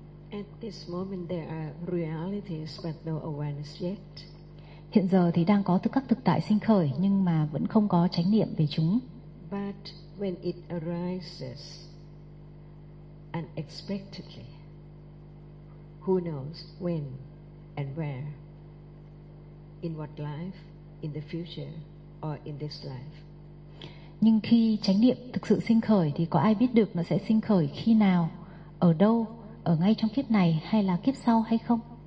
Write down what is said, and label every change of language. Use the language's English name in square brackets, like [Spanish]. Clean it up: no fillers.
[English] At this moment there are realities but no awareness yet. [Vietnamese] Hiện giờ thì đang có các thực tại sinh khởi nhưng mà vẫn không có chánh niệm về chúng. [English] But when it arises unexpectedly, who knows when and where, in what life, in the future or in this life. [Vietnamese] Nhưng khi chánh niệm thực sự sinh khởi thì có ai biết được nó sẽ sinh khởi khi nào, ở đâu, ở ngay trong kiếp này hay là kiếp sau hay không?